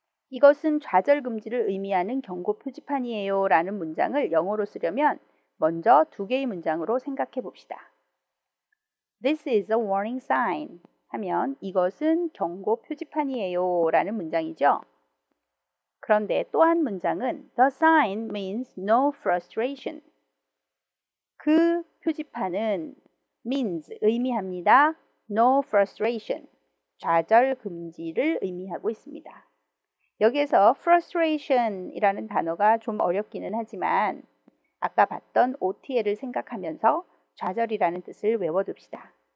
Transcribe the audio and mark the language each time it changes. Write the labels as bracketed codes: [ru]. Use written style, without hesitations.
[ko] 이것은 좌절 금지를 의미하는 경고 표지판이에요 라는 문장을 영어로 쓰려면 먼저 두 개의 문장으로 생각해 봅시다. [en] This is a warning sign [ko] 하면 이것은 경고 표지판이에요 라는 문장이죠. 그런데 또 한 문장은 [en] The sign means no frustration. [ko] 그 표지판은 means 의미합니다. [en] No frustration. [ko] 좌절 금지를 의미하고 있습니다. 여기에서 frustration 이라는 단어가 좀 어렵기는 하지만 아까 봤던 OTL을 생각하면서 좌절이라는 뜻을 외워둡시다.